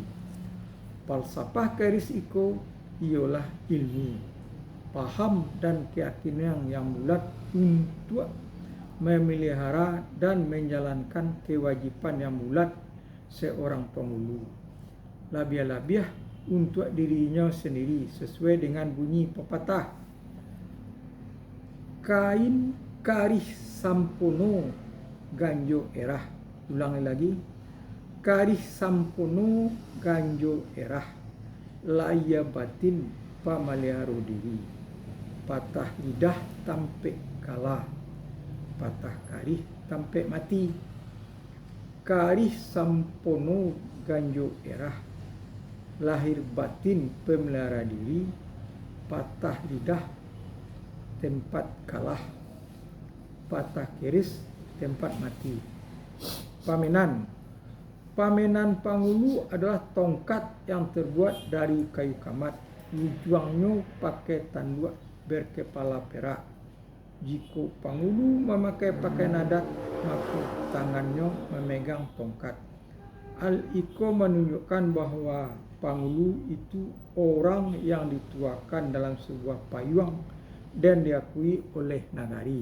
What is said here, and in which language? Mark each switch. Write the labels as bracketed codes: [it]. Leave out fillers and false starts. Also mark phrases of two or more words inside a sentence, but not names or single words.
[id] Falsafah keris iko ialah ilmu, paham dan keyakinan yang bulat untuk memelihara dan menjalankan kewajiban yang bulat seorang pengulu. Labiah-labiah untuk dirinya sendiri sesuai dengan bunyi pepatah. [min] Kain karih sampono ganjo erah. [id] Ulangi lagi. [min] Karih sampono ganjo erah. Laya batin pamaliharo diri. Patah lidah tampe kalah. Patah karih tampe mati. Karih sampono ganjo erah. [id] Lahir batin pemelihara diri. Patah lidah tempat kalah. Patah keris tempat mati. Pamenan. Pamenan pangulu adalah tongkat yang terbuat dari kayu kamat. Ujungnya pakai tanduk berkepala perak. Jika pangulu memakai pakaian adat, maka tangannya memegang tongkat. Hal itu menunjukkan bahwa pangulu itu orang yang dituakan dalam sebuah payung dan diakui oleh nagari.